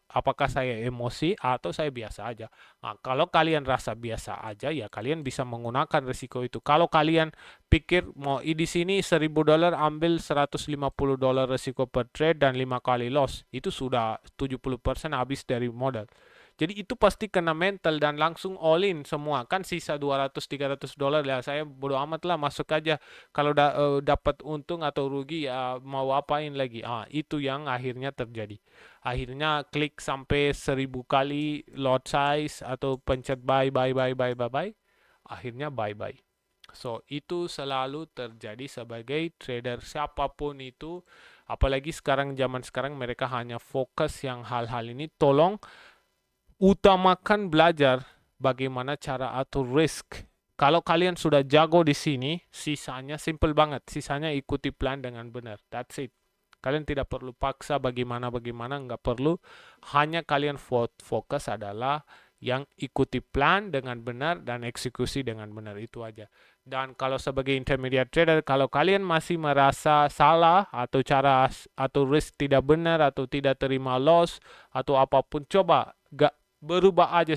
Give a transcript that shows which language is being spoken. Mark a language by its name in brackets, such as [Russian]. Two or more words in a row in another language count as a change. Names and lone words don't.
[Indonesian] Apakah saya emosi atau saya biasa aja? Nah, kalau kalian rasa biasa aja, ya kalian bisa menggunakan resiko itu. Kalau kalian pikir mau di sini $1.000 ambil $150 resiko per trade dan 5 kali loss, itu sudah 70% habis dari modal. Jadi itu pasti kena mental dan langsung [English] all in [Indonesian] semua. Kan sisa $200-300 ya, saya bodo amat lah, masuk aja. Kalau dapat untung atau rugi ya mau apain lagi. Itu yang akhirnya terjadi. Akhirnya klik sampai 1000 kali [English] lot size [Indonesian] atau pencet [English] buy buy buy buy buy buy. [Indonesian] Akhirnya [English] bye bye. [Indonesian] So, itu selalu terjadi sebagai trader siapapun itu. Apalagi sekarang, zaman sekarang mereka hanya fokus yang hal-hal ini. Tolong utamakan belajar bagaimana cara atur risk. Kalau kalian sudah jago di sini, sisanya simple banget. Sisanya ikuti plan dengan benar. [English] That's it. [Indonesian] Kalian tidak perlu paksa bagaimana-bagaimana, nggak perlu. Hanya kalian fokus adalah yang ikuti plan dengan benar dan eksekusi dengan benar, itu aja. Dan kalau sebagai [English] intermediate trader, [Indonesian] kalau kalian masih merasa salah atau cara atau risk tidak benar atau tidak terima loss atau apapun, coba berubah aja.